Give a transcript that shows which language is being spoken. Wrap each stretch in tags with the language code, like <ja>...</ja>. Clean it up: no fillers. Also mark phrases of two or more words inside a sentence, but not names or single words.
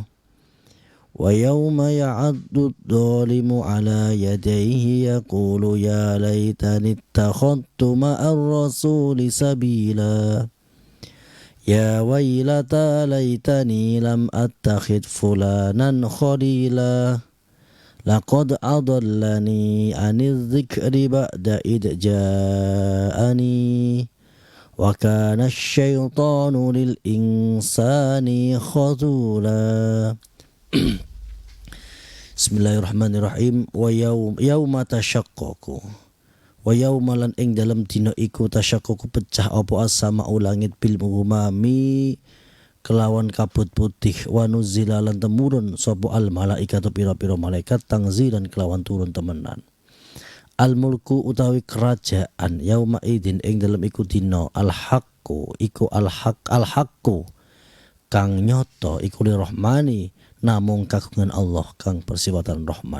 <ar>ويوم يعض الظالم على يديه يقول يا ليتني اتخذت مع الرسول سبيلا. يا ويلتى ليتني لم أتخذ فلانا خليلا. لقد أضلني عن الذكر بعد إذ جاءني. وكان الشيطان للإنسان خذولا. بسم الله الرحمن الرحيم. ويوم تشقق. ويوم</ar> <jv>lan ing dalam dina iku tashaqqaqu pecah apa as-sama'u langit</jv> <ar>بالغمام</ar> <jv>kelawan kabut putih.</jv> <ar>ونزل</ar> <jv>lan temurun sapa</jv> <ar>الملائكة</ar> <jv>pira-pira malaikat tangzilan kelawan turun temenan. Al-mulku utawi kerajaan</jv> <ar>يومئذ</ar> <jv>ing dalam iku dina al-haqqu iku al-haqqu kang nyoto iku lirrahmani namung kagungan Allah kang persiwatan Rahman.</jv>